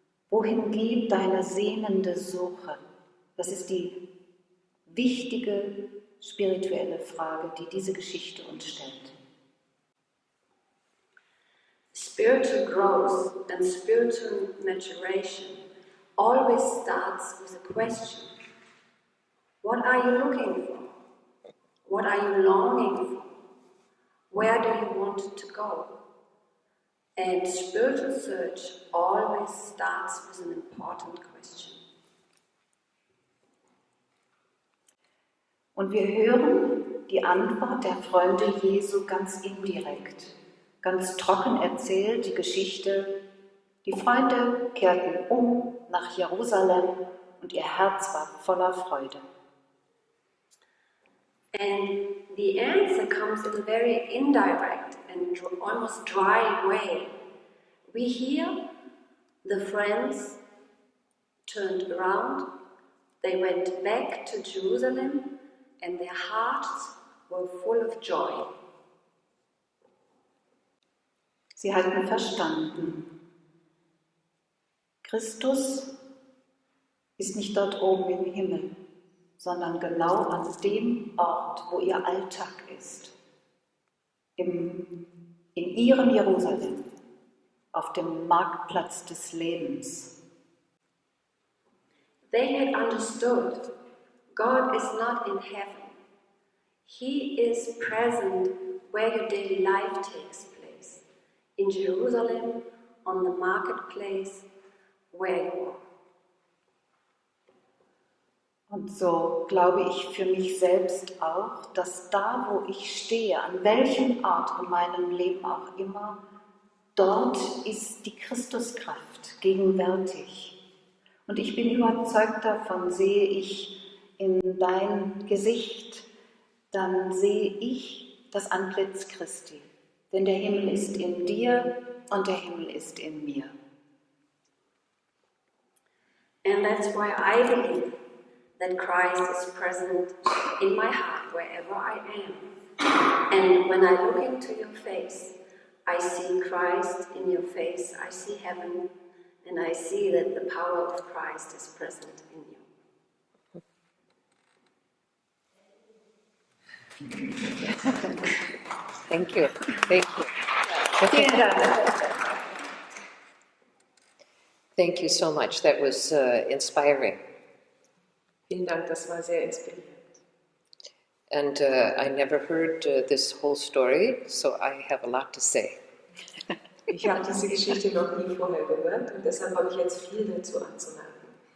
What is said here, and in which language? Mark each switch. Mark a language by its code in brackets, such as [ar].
[de] Wohin geht deine sehnende Suche? Das ist die wichtige spirituelle Frage, die diese Geschichte uns stellt. [en] Spiritual growth and spiritual maturation always starts with a question. What are you looking for? What are you longing for? Where do you want to go? And spiritual search always starts with an important question. [de] Und wir hören die Antwort der Freunde Jesu ganz indirekt, ganz trocken erzählt, die Geschichte. Die Freunde kehrten um nach Jerusalem und ihr Herz war voller Freude. [en] And the answer comes in a very indirect and almost dry way. We hear the friends turned around, they went back to Jerusalem, and their hearts were full of joy. [de] Sie hatten verstanden, Christus ist nicht dort oben im Himmel, sondern genau an dem Ort, wo ihr Alltag ist, in ihrem Jerusalem, auf dem Marktplatz des Lebens. [en] They had understood God is not in heaven. He is present where your daily life takes place, in Jerusalem, on the marketplace, where you are. [de] Und so glaube ich für mich selbst auch, dass da, wo ich stehe, an welchem Ort in meinem Leben auch immer, dort ist die Christuskraft gegenwärtig. Und ich bin überzeugt davon, sehe ich in dein Gesicht, dann sehe ich das Antlitz Christi. Denn der Himmel ist in dir und der Himmel ist in mir. [en] And that's why I believe that Christ is present in my heart wherever I am. And when I look into your face, I see Christ in your face, I see heaven, and I see that the power of Christ is present in you. Thank you. Thank you. [de] Vielen Dank. [en] Thank you so much. That was inspiring. [de] Vielen Dank, das war sehr inspirierend. [en] And I never heard this whole story, so I have a lot to say. [de] Ich habe diese Geschichte noch nie vorher gehört und deshalb habe ich jetzt viel dazu anzumerken.